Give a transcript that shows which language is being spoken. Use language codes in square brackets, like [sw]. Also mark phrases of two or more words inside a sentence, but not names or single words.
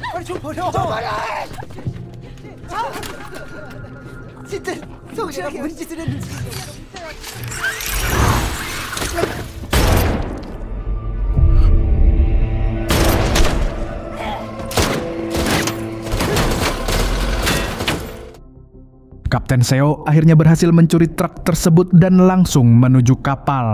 [ko] 좀 버려! 좀 버려! 진짜 성실하게 뭔 짓을 했는지. [id] Kapten Seo akhirnya berhasil mencuri truk tersebut dan langsung menuju kapal.